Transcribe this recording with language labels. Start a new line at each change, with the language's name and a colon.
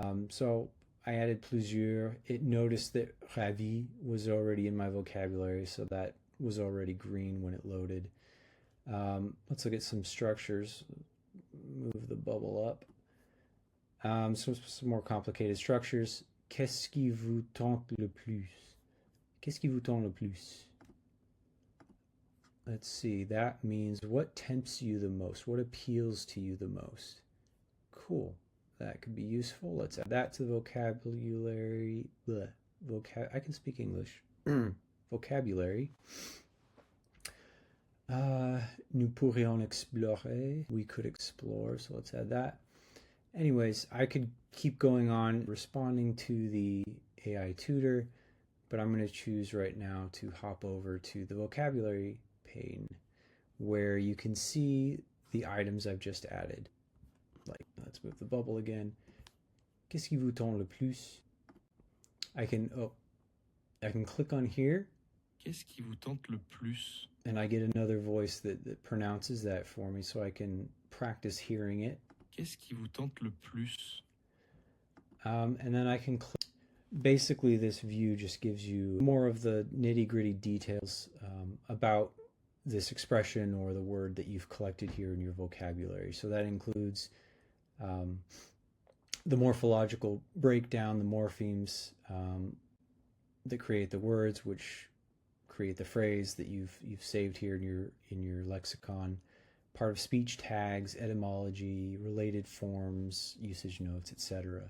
English: So I added plusieurs. It noticed that ravi was already in my vocabulary, so that was already green when it loaded. Let's look at some structures. Move the bubble up. Some more complicated structures.
French: Qu'est-ce qui vous tente le plus? Qu'est-ce qui vous tente le plus?
English: Let's see, that means what tempts you the most? What appeals to you the most? Cool. That could be useful. Let's add that to the vocabulary. I can speak English. Vocabulary.
French: Nous pourrions explorer.
English: We could explore, so let's add that. Anyways, I could keep going on responding to the AI tutor, but I'm going to choose right now to hop over to the vocabulary pane where you can see the items I've just added. Like, let's move the bubble again.
French: Qu'est-ce qui vous tente le plus?
English: I can click on here.
French: Qu'est-ce qui vous tente le plus?
English: And I get another voice that pronounces that for me, so I can practice hearing it.
French: Qu'est-ce qui vous tente le plus?
English: And then I can click. Basically, this view just gives you more of the nitty-gritty details about this expression or the word that you've collected here in your vocabulary. So that includes the morphological breakdown, the morphemes that create the words, which create the phrase that you've saved here in your lexicon, part of speech tags, etymology, related forms, usage notes, etc.